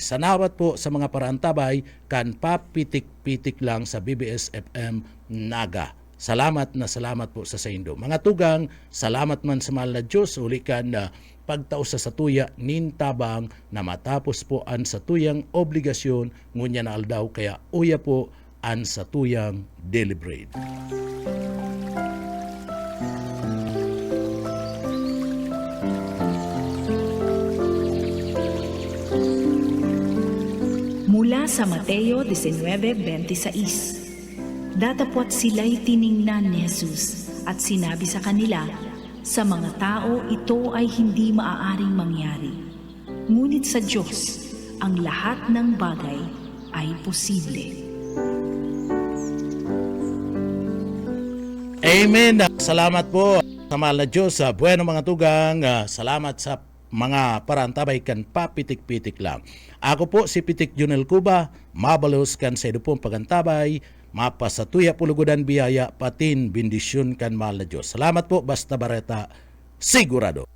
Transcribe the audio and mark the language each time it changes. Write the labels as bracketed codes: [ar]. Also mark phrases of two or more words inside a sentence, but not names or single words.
[bik] Sanawat po sa mga parantabay kan papitik-pitik lang sa BBS FM Naga. Salamat po sa Indo. Mga tugang, salamat man sa mahal na Diyos, ulikan na pagtao sa satuya nintabang na matapos po an satuyang obligasyon ngunya na aldaw, kaya uya po an satuyang deliberate. [tl] Mula sa Mateo 19:26. Datapwat sila'y tiningnan ni Jesus at sinabi sa kanila, sa mga tao ito ay hindi maaaring mangyari. Ngunit sa Diyos, ang lahat ng bagay ay posible. Amen. [bik] Salamat po sa mahal na Diyos. Bueno mga tugang, salamat sa mga parantabay kan papitik-pitik lang. Ako po si Pitik Junel Cuba, mabalos kan sa idupong pagantabay, mapasatuya pulugudan biyaya, patin bendisyon kan mahal na Diyos. Salamat po, Basta Bareta, sigurado.